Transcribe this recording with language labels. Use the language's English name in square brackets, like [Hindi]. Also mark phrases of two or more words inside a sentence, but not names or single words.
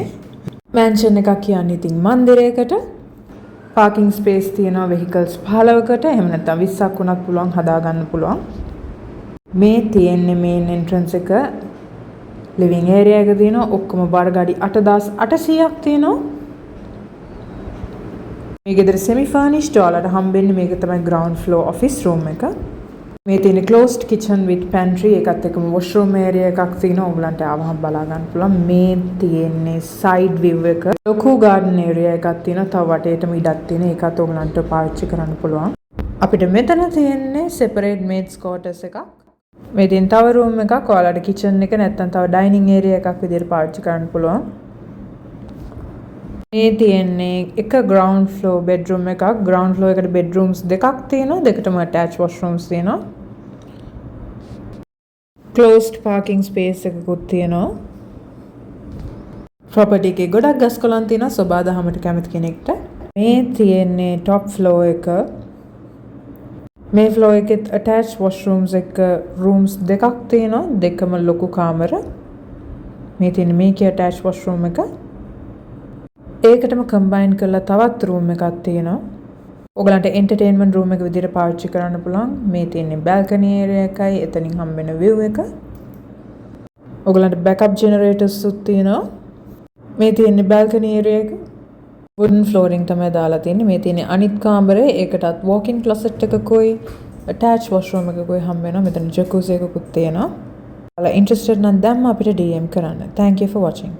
[Sinhala] මැන්ෂන් එකක් කියන්නේ ඉතින් මන්දිරයකට [English] parking space [Sinhala] තියෙනවා වෙහිකල්ස් 15කට එහෙම නැත්නම් 20ක් වුණත් පුළුවන් හදාගන්න පුළුවන්. මේ තියෙන්නේ [English] main entrance [Sinhala] එක [English] living area [Sinhala] එක තියෙනවා. ඔක්කොම බාර ගාඩි 8800ක් තියෙනවා. මේ ගෙදර [English] semi furnished [Sinhala] ඔයාලට හම්බෙන්නේ මේක තමයි [English] ground floor office room [Sinhala] එක. මේ තියෙන [English] closed kitchen with pantry [Sinhala] එකත් එක්කම [English] washroom area [Sinhala] එකක් තියෙනවා. ඔයගලන්ට ආවම බලා ගන්න පුළුවන්. මේ තියෙන්නේ [English] side view [Sinhala] එක. ලොකු [English] garden area [Sinhala] එකක් තියෙනවා. තව වටේටම ඉඩක් තියෙන. ඒකත් ඔයගලන්ට පාවිච්චි කරන්න පුළුවන්. අපිට මෙතන තියෙන්නේ [English] separate maids quarters [Sinhala] එකක්. මේ තියෙන තව room එකක්. ඔයාලට kitchen එක නැත්නම් තව [English] dining area [Sinhala] එකක් විදිහට පාවිච්චි කරන්න පුළුවන්. මේ තියෙන්නේ එක [English] ground floor bedroom [Sinhala] එකක්. [English] ground floor [Sinhala] එකට bedrooms දෙකක් තියෙනවා. දෙකටම [English] attached washrooms [Sinhala] තියෙනවා. [English] closed parking space [Sinhala] එකකුත් තියෙනවා. property එකේ ගොඩක් ගස් කොළන් තියෙනවා. සබා දහමට කැමති කෙනෙක්ට. මේ තියෙන්නේ top floor එක. මේ floor එකෙත් [English] attached washrooms [Sinhala] එක rooms දෙකක් තියෙනවා. දෙකම ලොකු කාමර. මේ තියෙන්නේ මේකේ [English] attached washroom [Sinhala] එක. ඒකටම කම්බයින් කරලා තවත් room එකක් තියෙනවා. ඔයගලන්ට [English] entertainment room [Sinhala] එක විදිහට පාවිච්චි කරන්න පුළුවන්. මේ තියෙන්නේ [English] balcony area [Sinhala] එකයි එතනින් හම්බෙන view එක. ඔයගලන්ට [English] backup generators [Sinhala] උත් තියෙනවා. මේ තියෙන්නේ [English] balcony area [Sinhala] එක. [English] wooden flooring [Sinhala] තමයි දාලා තියෙන්නේ. මේ තියෙන්නේ අනිත් කාමරේ. ඒකටත් [English] walk-in closet [Sinhala] එකකුයි [English] attached washroom [Sinhala] එකකුයි හම්බ වෙනවා. මෙතන jacuzzi එකකුත් තියෙනවා. ඔයාලා interested නම් දැම්ම අපිට DM කරන්න. [English] Thank you for watching.